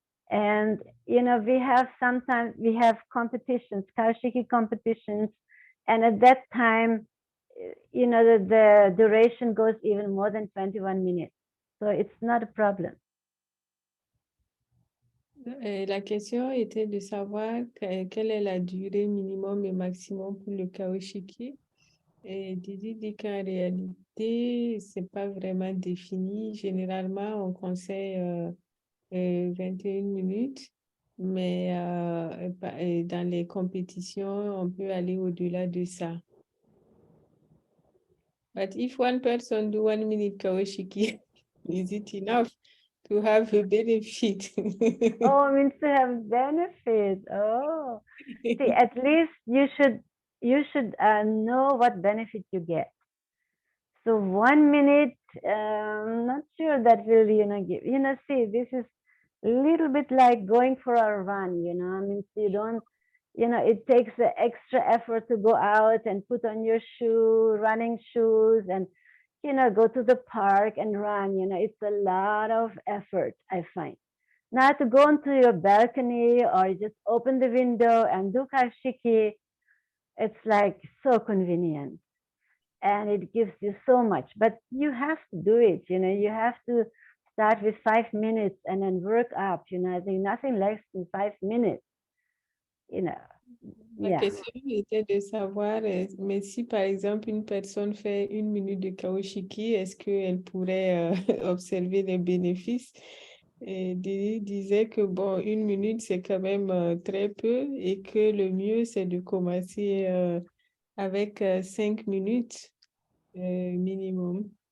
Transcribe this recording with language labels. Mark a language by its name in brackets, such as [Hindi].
[English] And we have sometimes competitions, Kaoshiki competitions, and at that time the duration goes even more than 21 minutes, so it's not a problem. [French] La question était de savoir quelle est la durée minimum et maximum pour le Kaoshiki. Et Didi dit qu'en réalité, c'est pas vraiment défini. Généralement, on conseille 21 minutes, mais dans les compétitions, on peut aller au-delà de ça. [English] But if one person do 1 minute Kaoshiki, is it enough to have a benefit? Oh, it means to have benefit. Oh, see, at least you should know what benefit you get. So 1 minute, I'm not sure that will give. See, this is a little bit like going for a run. I mean, you don't. It takes the extra effort to go out and put on your running shoes, and go to the park and run. It's a lot of effort, I find. Now to go onto your balcony or just open the window and do Kaoshiki, it's like so convenient. And it gives you so much, but you have to do it. You have to start with 5 minutes and then work up. I think nothing less than 5 minutes. [French] La question était de savoir, mais si par exemple une personne fait 1 minute de Kaoshiki, est-ce qu'elle pourrait observer les bénéfices? Et Didi disait que bon, 1 minute c'est quand même très peu et que le mieux c'est de commencer avec 5 minutes minimum.